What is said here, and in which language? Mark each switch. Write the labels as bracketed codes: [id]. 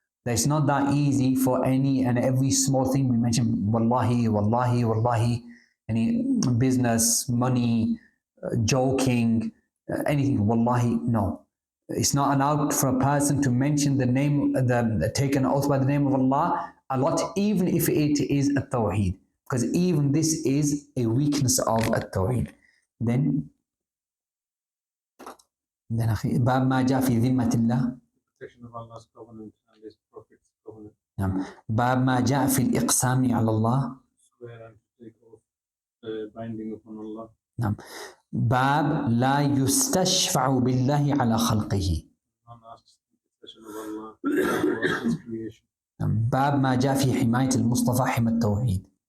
[en] That it's not that easy for any and every small thing we mentioned, wallahi, wallahi, wallahi, any business, money, joking, anything, wallahi, no. It's not allowed for a person to mention the name, take an oath by the name of Allah a lot, even if it is At-Tawheed, because even this is a weakness of At-Tawheed. Then [ar] باب ما جاء في ذمة الله. [en] Protection of Allah's covenant and His Prophet's covenant. [ar] نعم. باب ما جاء في الإقسام على الله. [en] Swear and take oath, binding upon Allah. [ar] نعم. باب لا يستشفع بالله على خلقه. [en] None asks the protection of Allah for His creation. [ar] نعم. باب ما جاء في حماية المصطفى حمى التوحيد.